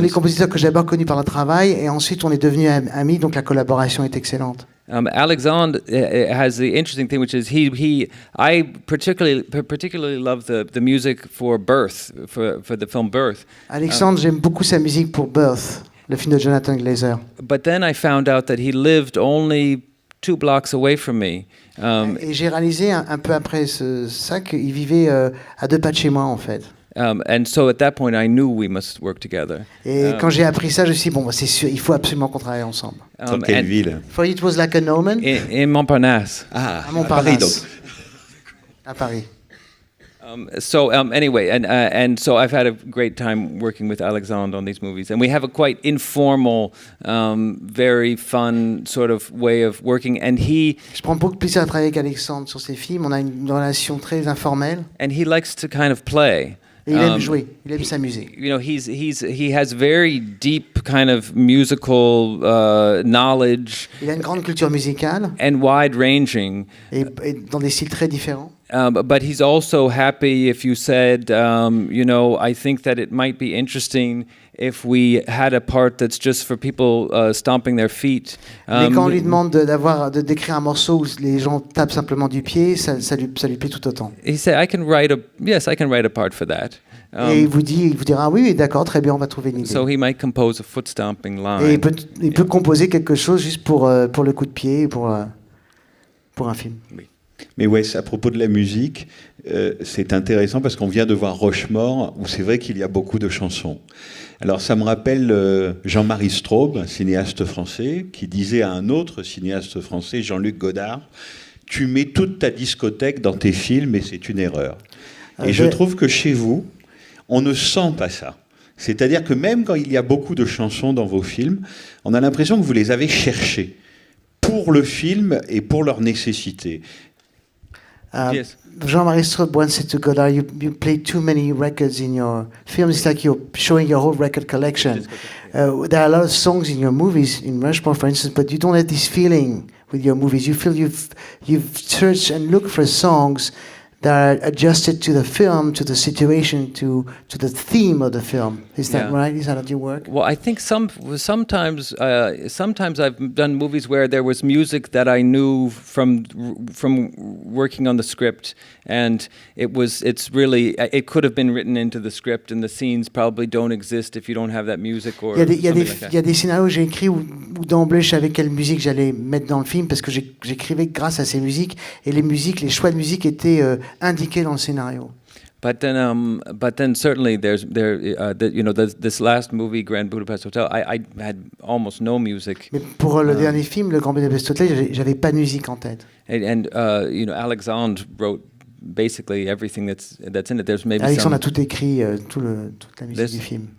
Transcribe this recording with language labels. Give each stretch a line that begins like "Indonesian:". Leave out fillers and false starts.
French: des compositeurs que j'ai d'abord connus par le travail, et ensuite on est devenus amis, donc la collaboration est excellente.
English: Alexandre has the interesting thing, which is I particularly love the music for Birth, for the film Birth.
French: Alexandre, j'aime beaucoup sa musique pour Birth, le film de Jonathan Glazer.
English: But then I found out that he lived only 2 blocks away from me.
French: Et j'ai réalisé un peu après ça qu'il vivait à 2 pas de chez moi en fait.
English: And so at that point, I knew we must work together.
French: Et quand j'ai appris ça, je me suis dit, bon, c'est sûr, il faut absolument qu'on travaille ensemble. Dans quelle
English: And
French: ville?
English: For you, it was like an omen. in Montparnasse. Ah,
French: À Montparnasse. Paris donc. À Paris.
English: So anyway, and so I've had a great time working with Alexandre on these movies, and we have a quite informal, very fun sort of way of working. And he
French: Je prends beaucoup de plaisir à travailler avec Alexandre sur ses films. On a une relation très informelle.
English: likes to kind of play.
French: Et il aime jouer, il aime s'amuser.
English: You know, he has very deep kind of musical knowledge
French: Il a une grande culture musicale
English: and wide-ranging.
French: et dans des styles très différents.
English: But he's also happy if you said, you know, I think that it might be interesting if we had a part that's just for people stomping their feet.
French: Mais quand on lui demande de décrire un morceau où les gens tapent simplement du pied, ça lui plaît tout autant.
English: He said, I can write a part for that.
French: Et il vous dira oui, d'accord, très bien, on va trouver une idée.
English: So he might compose a foot stomping line.
French: Et il peut composer quelque chose juste pour le coup de pied, pour un film. Mais ouais, à propos de la musique, c'est intéressant parce qu'on vient de voir Rochemort, où c'est vrai qu'il y a beaucoup de chansons. Alors ça me rappelle Jean-Marie Straub, un cinéaste français, qui disait à un autre cinéaste français, Jean-Luc Godard, « Tu mets toute ta discothèque dans tes films et c'est une erreur. » Et je trouve que chez vous, on ne sent pas ça. C'est-à-dire que même quand il y a beaucoup de chansons dans vos films, on a l'impression que vous les avez cherchées pour le film et pour leur nécessité.
English: Yes. Jean-Marie Straub once said to Godard, you play too many records in your films. It's like you're showing your whole record collection. There are a lot of songs in your movies, in Rushmore, for instance, but you don't have this feeling with your movies. You feel you've searched and looked for songs that are adjusted to the film, to the situation, to the theme of the film. Is that right? Is that how you work? Well, I think sometimes I've done movies where there was music that I knew from working on the script, and it could have been written into the script, and the scenes probably don't exist if you don't have that music or
French: Il y a
English: something like that.
French: il y a des scénarios que j'ai écrits où d'emblée je savais quelle musique j'allais mettre dans le film parce que j'écrivais grâce à ces musiques et les choix de musique étaient indiqués dans le scénario.
English: But then certainly this last movie, Grand Budapest Hotel, I had almost no music.
French: Mais pour le dernier film, Le Grand Budapest Hotel, j'avais pas de musique en tête.
English: And Alexandre wrote basically everything that's in it. There's maybe
French: Alexandre a tout écrit, toute la musique du film.